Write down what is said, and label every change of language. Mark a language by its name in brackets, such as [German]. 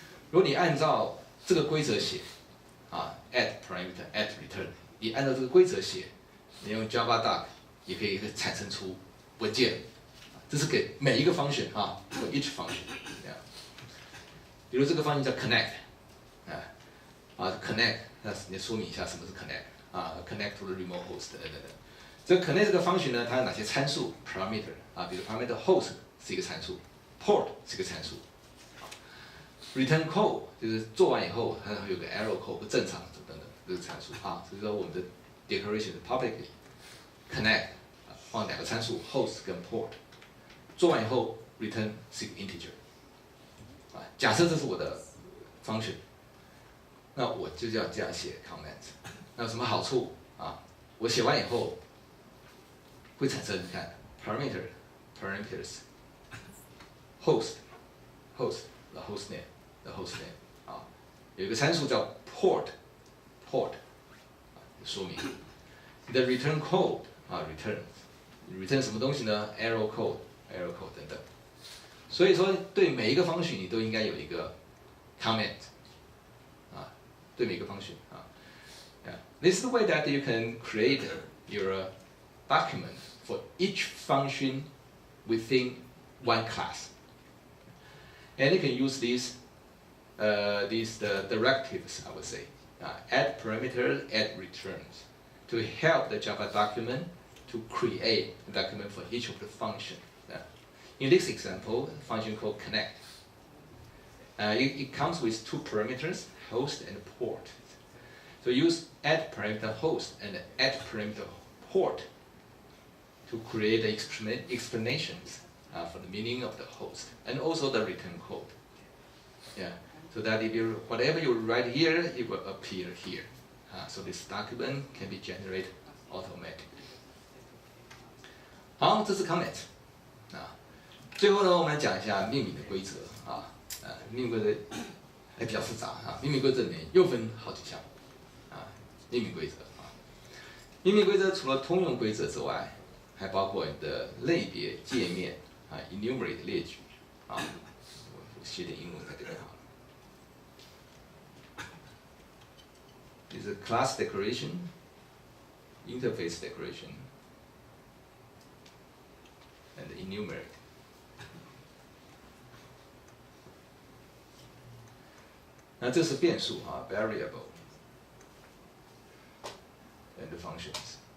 [Chinese] 如果你按照这个规则写add parameter add return， 你按照这个规则写，你用 Java Doc 也可以产生出文件，这是给每一个 function [English] for each function。 [Chinese] 比如这个 function 叫 connect connect。那你说明一下什么是 connect， [English] connect to the remote host [Chinese] 等等。这个 connect 这个 function 呢，它有哪些参数 parameter 比如 parameter host 是一个参数 ，port 是一个参数，return code 就是做完以后它会有个 error code 不正常等等这个参数所以说我们的 declaration 是 publicly connect 放两个参数 host 跟 port， 做完以后 return 是一个 integer， 假设这是我的 function。那我就要这样写 comment， 那有什么好处我写完以后会产生，你看 [English] parameters host the host name [Chinese] 有一个参数叫 port 说明你的 return code return 什么东西呢 error code 等等，所以说对每一个function你都应该有一个 comment。对每个 [English] function This is the way that you can create your document for each function within one class, and you can use these directives, I would say, add parameters, add returns, to help the Java document to create a document for each of the function. In this example, a function called connect. It comes with two parameters, host and port. So use add parameter host and add parameter port to create the explanations for the meaning of the host and also the return code. So that whatever you write here, it will appear here. So this document can be generated automatically. [Chinese] 好，这是 comment 最后呢，我们来讲一下命名的规则命名规则还比较复杂命名规则里面又分好几项命名规则命名规则除了通用规则之外，还包括你的类别界面enumerate 列举我写点英文在这边好了。 [English] This is class declaration, interface declaration, and enumerate. [Chinese] 那这是变数 [English] variable and the functions。